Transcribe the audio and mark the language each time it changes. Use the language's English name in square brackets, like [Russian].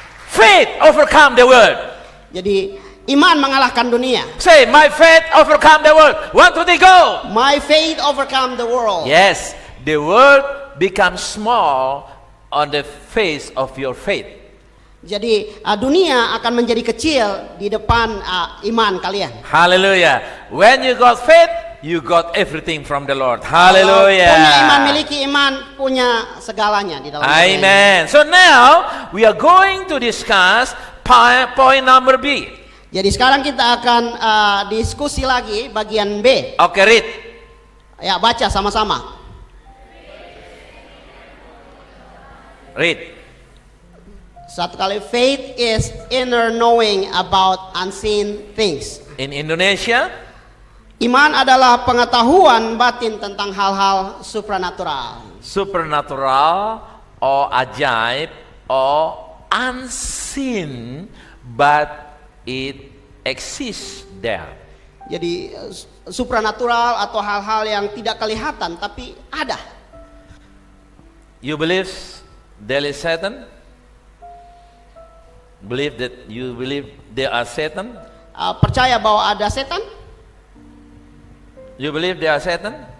[English] Faith overcome the world. [Indonesian] Jadi iman mengalahkan dunia. [English] Say my faith overcome the world. 1, 2, 3, go. My faith overcome the world. Yes, the world becomes small on the face of your faith. [Indonesian] Jadi dunia akan menjadi kecil di depan iman kalian. [English] Hallelujah. When you got faith, you got everything from the Lord. [Indonesian] Kalau [English] Hallelujah. [Indonesian] punya iman, miliki iman, punya segalanya di dalam hidup ini. [English] Amen. So now we are going to discuss point number B. [Indonesian] Jadi sekarang kita akan diskusi lagi bagian B. [English] Okay, read. [Indonesian] Ya, baca sama-sama. [English] Read. [Indonesian] Satu kali, [English] faith is inner knowing about unseen things. In Indonesia, [Indonesian] Iman adalah pengetahuan batin tentang hal-hal supranatural. [English] supernatural or [Indonesian] ajaib [English] or unseen, but it exists there. [Indonesian] Jadi supranatural atau hal-hal yang tidak kelihatan tapi ada. [English] You believe there is Satan? Believe that you believe there are Satan? [Indonesian] Percaya bahwa ada setan? [English] You believe they are Satan?